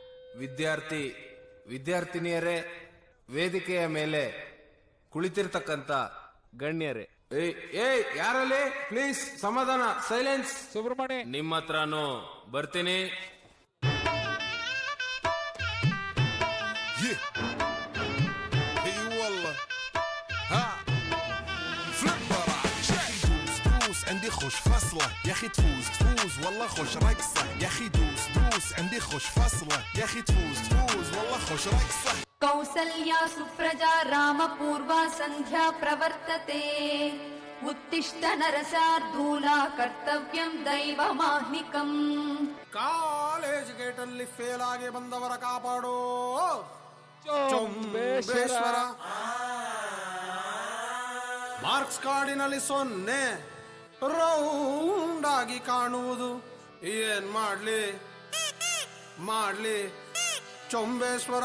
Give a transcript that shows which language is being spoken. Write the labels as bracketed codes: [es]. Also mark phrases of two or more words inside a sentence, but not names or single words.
[kn] ವಿದ್ಯಾರ್ಥಿನಿಯರೇ, ವೇದಿಕೆಯ ಮೇಲೆ ಕುಳಿತಿರ್ತಕ್ಕಂಥ ಗಣ್ಯರೇ, ಏಯ್ ಯಾರಲ್ಲಿ ಪ್ಲೀಸ್ ಸಮಾಧಾನ, ಸೈಲೆನ್ಸ್. ಸುಬ್ರಹ್ಮಣ್ಯ, ನಿಮ್ಮ ಹತ್ರನೂ ಬರ್ತೀನಿ. [ar] عندي خوش فصلة يا اخي تفوز والله خوش رقصة يا اخي دوس عندي خوش فصلة يا اخي تفوز والله خوش رقصة [sa] कौसल्या सुप्रजा रामपूर्वा सन्ध्या प्रवर्तते उत्तिष्ठ नरसार्धूला कर्तव्यं दैवमाह्निकम्. [en] college gate [kn] ಅಲ್ಲಿ ಫೇಲ್ ಆಗಿ ಬಂದವರ ಕಾಪಾಡೋ ಚೊಂಬೇಶ್ವರ. ಮಾರ್ಕ್ಸ್ ಕಾರ್ಡಿನಲ್ಲಿ 0 ರೌಂಡ್ ಆಗಿ ಕಾಣುವುದು. ಏನ್ ಮಾಡ್ಲಿ ಚೊಂಬೇಶ್ವರ.